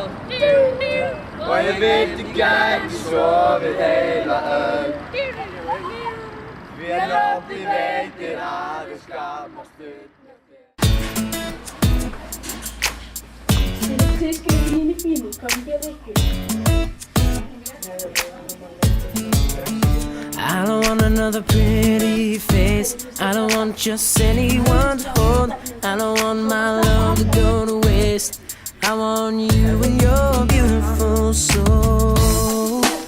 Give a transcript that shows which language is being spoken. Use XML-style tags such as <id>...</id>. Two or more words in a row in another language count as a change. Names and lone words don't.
<is>Og ég vildi gæti sofið heila öld. Því að nóttin veitir aðeins skamma stund með þér. Þið skrifir mín í bílum, hvað við gerum ykkur?</is> <en>I don't want another pretty face. I don't want just anyone to hold. I don't want my love to go to waste. I want you and your beautiful soul.</en>